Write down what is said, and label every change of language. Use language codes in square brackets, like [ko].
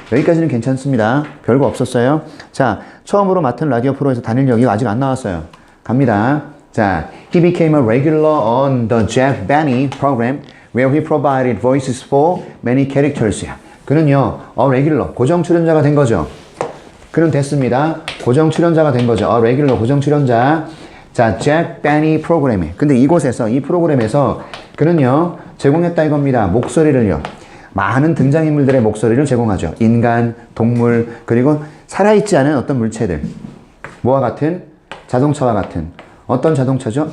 [ko] 여기까지는 괜찮습니다. 별거 없었어요. 자, 처음으로 맡은 라디오 프로에서 단일 역이 아직 안 나왔어요. 갑니다. [en] 자, he became a regular on the Jack Benny program where he provided voices for many characters. [ko] 그는요, regular, 고정 출연자가 된 거죠. 그는 됐습니다. 고정 출연자가 된 거죠. regular, 고정 출연자. 자, 잭 베니 프로그램에. 근데 이곳에서, 이 프로그램에서 그는요, 제공했다 이겁니다. 목소리를요. 많은 등장인물들의 목소리를 제공하죠. 인간, 동물, 그리고 살아있지 않은 어떤 물체들. 뭐와 같은? 자동차와 같은. 어떤 자동차죠?